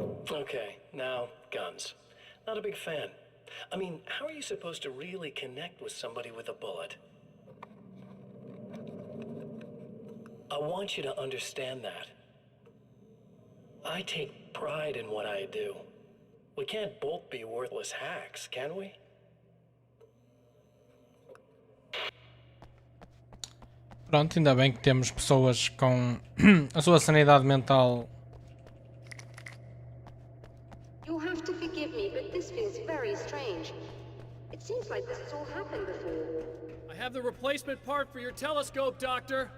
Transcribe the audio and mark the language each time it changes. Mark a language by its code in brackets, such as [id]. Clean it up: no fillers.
[en] Okay, now, guns. Not a big fan. I mean, how are you supposed to really connect with somebody with a bullet? I want you to understand that. I take pride in what I do. We can't both be worthless hacks, can we? [pt] Pronto, ainda bem que temos pessoas com a sua sanidade mental. [en] You'll have to forgive me, but this feels very strange. It seems like this has all happened before. I have the replacement part for your telescope, Doctor.